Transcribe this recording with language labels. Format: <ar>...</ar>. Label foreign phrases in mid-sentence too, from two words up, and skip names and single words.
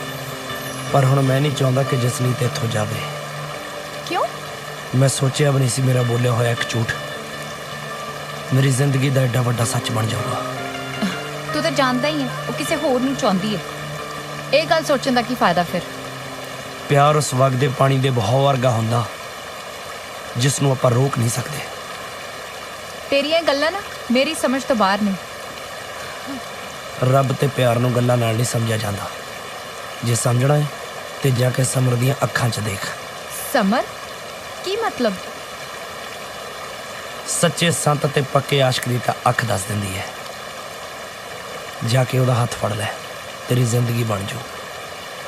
<pa>ਪਰ ਹੁਣ ਮੈਂ ਨਹੀਂ ਚਾਹੁੰਦਾ ਕਿ ਜਸਨੀਤ ਇੱਥੋਂ ਜਾਵੇ क्यों? ਮੈਂ ਸੋਚਿਆ ਭੀ ਨਹੀਂ ਸੀ ਮੇਰਾ ਬੋਲਿਆ ਹੋਇਆ ਇੱਕ ਝੂਠ ਮੇਰੀ ਜ਼ਿੰਦਗੀ ਕਾ ਏਡਾ ਵੱਡਾ ਸੱਚ ਬਣ ਜਾਊਗਾ।</pa> <hi>तू तो जानता ही है वो किसी</hi> <pa>ਹੋਰ ਨੂੰ ਚਾਹੁੰਦੀ ਹੈ। ਇਹ ਗੱਲ ਸੋਚਣ ਦਾ ਕੀ ਫਾਇਦਾ ਫਿਰ? ਪਿਆਰ ਉਸ ਵਗਦੇ ਪਾਣੀ ਦੇ ਬਹਾਵ ਵਰਗਾ ਹੁੰਦਾ ਜਿਸ ਨੂੰ ਆਪਾਂ ਰੋਕ ਨਹੀਂ ਸਕਤੇ। ਤੇਰੀਆਂ ਗੱਲਾਂ ਨਾ ਮੇਰੀ ਸਮਝ ਤੋਂ ਬਾਹਰ ਨੇ। ਰੱਬ ਤੇ ਪਿਆਰ ਨੂੰ ਗੱਲਾਂ ਨਾਲ ਨਹੀਂ ਸਮਝਾ ਜਾਂਦਾ। ਜੇ ਸਮਝਣਾ ਹੈ ਤੇ ਜਾ ਕੇ ਸਮਰ ਦੀਆਂ ਅੱਖਾਂ 'ਚ ਦੇਖ। ਸਮਰ ਕੀ ਮਤਲਬ? ਸੱਚੇ ਸੰਤ ਤੇ ਪੱਕੇ ਆਸ਼ਿਕ ਦੀ ਤਾਂ ਅੱਖ ਦੱਸ ਦਿੰਦੀ ਹੈ। ਜਾ ਕੇ ਓਹਦਾ ਹੱਥ ਫੜ ਲੈ ਤੇਰੀ ਜ਼ਿੰਦਗੀ ਬਣ ਜਾਊ।</pa>